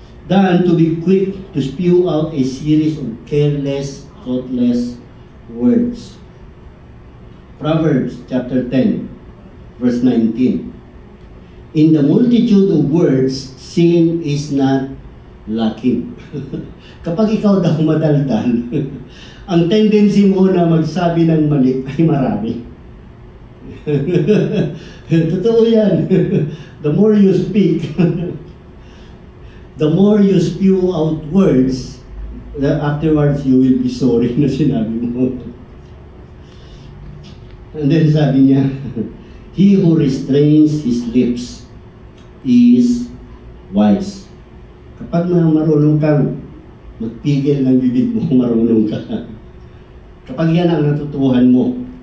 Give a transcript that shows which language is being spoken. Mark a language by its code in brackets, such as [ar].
[en] Than to be quick to spew out a series of careless, thoughtless words. Proverbs chapter 10, verse 19. In the multitude of words, sin is not lacking. [tl] Kapag ikaw daw madaldal, ang tendency mo na magsabi ng mali ay marami. Totoo yan. [en] The more you speak, the more you spew out words, afterwards you will be sorry [tl] na sinabi mo. [en] And then [tl] sabi niya, [en] he who restrains his lips is wise. [tl] Kapag marunong kang magpigil ng bibig mo, marunong ka. Kapag yan ang natutuhan mo.